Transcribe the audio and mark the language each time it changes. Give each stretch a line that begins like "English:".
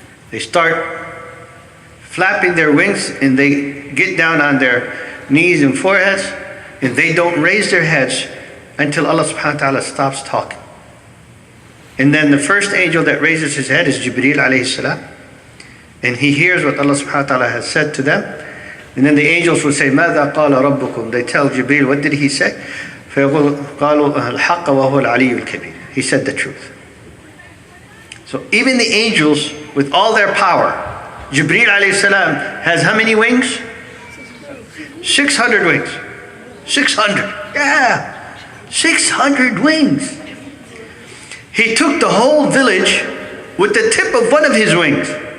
English: They start flapping their wings, and they get down on their knees and foreheads, and they don't raise their heads until Allah subhanahu wa ta'ala stops talking. And then the first angel that raises his head is Jibreel alayhi salam, and he hears what Allah subhanahu wa ta'ala has said to them. And then the angels will say,
Arabic: ماذا قال ربكم?
English: They tell Jibreel, what did he say?
Arabic: فيقول قالوا الحق وهو العلي الكبير.
English: He said the truth. So even the angels with all their power, Jibreel alayhi salam has how many wings? 600 wings. 600. Yeah. 600 wings. He took the whole village with the tip of one of his wings.